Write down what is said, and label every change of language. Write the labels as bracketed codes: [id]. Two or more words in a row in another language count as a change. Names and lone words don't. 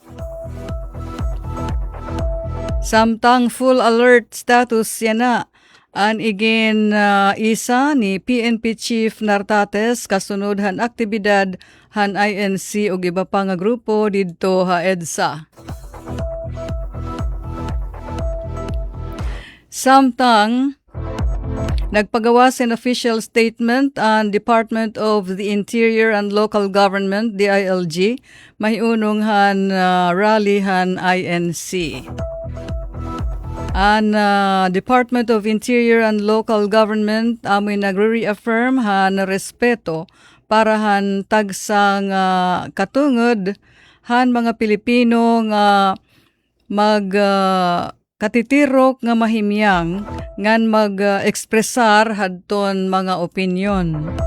[war] Samtang [en] full alert status [war] yana an igin isa ni PNP Chief Nartates kasunod han aktibidad han INC ug iba pa nga grupo didto ha EDSA. Samtang nagpagawas in [en] official statement [war] ang Department of the Interior and Local Government, DILG, mahiunong han rally han INC. Ang Department of Interior and Local Government amoy nagre-reaffirm han respeto para han tagsang katungod han mga Pilipino nga katitirok nga mahimyang ngan mag-ekspresar hadton mga opinyon.